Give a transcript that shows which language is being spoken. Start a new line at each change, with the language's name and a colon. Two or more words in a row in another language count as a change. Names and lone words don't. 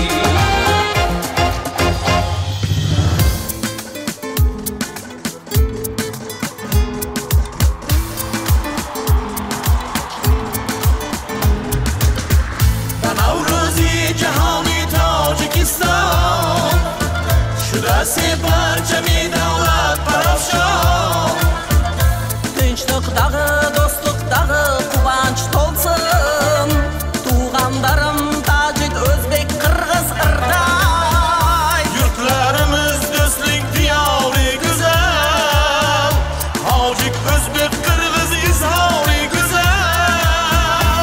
Persian: نوروزی جهانی تاجیکستان شده سی پرچمی دولت برافشان.
Uzbek: Tinchlik dağı, dostluq dağı, quvonch to'lsin. Tug'anlarim Tojik, O'zbek, Qirg'iz, Irday. Yurtlarimiz do'stlik diyori go'zal, Tojik, O'zbek, Qirg'iz izhori go'zal.